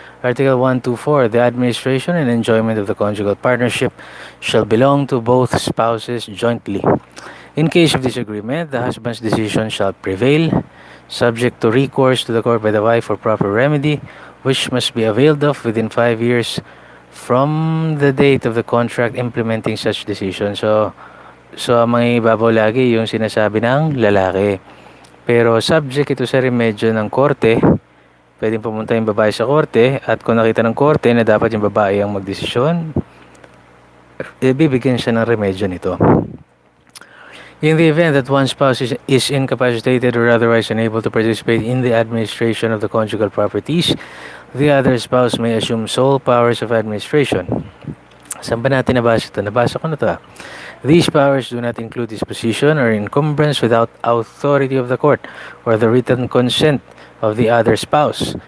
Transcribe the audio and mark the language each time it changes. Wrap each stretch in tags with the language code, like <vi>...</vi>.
<en>Article 124, the administration and enjoyment of the conjugal partnership shall belong to both spouses jointly. In case of disagreement, the husband's decision shall prevail, subject to recourse to the court by the wife for proper remedy, which must be availed of within 5 years from the date of the contract implementing such decision.</en> <tl>So ang mga ibabaw lagi yung sinasabi ng lalaki. Pero subject ito sa remedyo ng korte. Pwedeng pumunta yung babae sa korte at kung nakita ng korte na dapat yung babae ang magdesisyon, bibigyan siya ng remedyo nito.</tl> <en>In the event that one spouse is incapacitated or otherwise unable to participate in the administration of the conjugal properties, The other spouse may assume sole powers of administration.</en> <tl>Saan ba natin nabasa ito? Nabasa ko na ito.</tl> <en>These powers do not include disposition or encumbrance without authority of the court or the written consent of the other spouse.</en>